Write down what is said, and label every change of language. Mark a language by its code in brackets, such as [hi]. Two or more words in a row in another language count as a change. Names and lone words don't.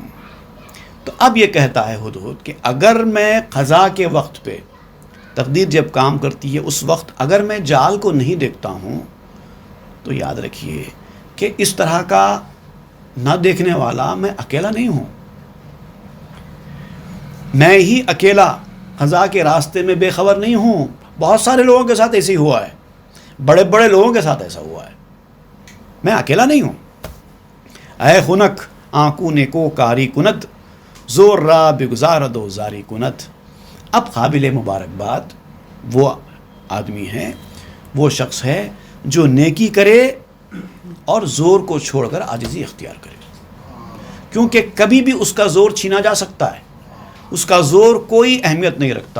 [ur] تو اب یہ کہتا ہے ہدہد کہ اگر میں قضاء کے وقت پہ، تقدیر جب کام کرتی ہے اس وقت اگر میں جال کو نہیں دیکھتا ہوں تو یاد رکھیے کہ اس طرح کا نہ دیکھنے والا میں اکیلا نہیں ہوں، میں ہی اکیلا قضا کے راستے میں بے خبر نہیں ہوں، بہت سارے لوگوں کے ساتھ ایسے ہی ہوا ہے، بڑے بڑے لوگوں کے ساتھ ایسا ہوا ہے، میں اکیلا نہیں ہوں۔ [fa] اے خنک آنکوں نے کو کاری کند، زور را بگزار دو زاری کند۔ [ur] اب قابل مبارکباد وہ آدمی ہے، وہ شخص ہے جو نیکی کرے اور زور کو چھوڑ کر عاجزی اختیار کرے، کیونکہ کبھی بھی اس کا زور چھینا جا سکتا ہے، اس کا زور کوئی اہمیت نہیں رکھتا۔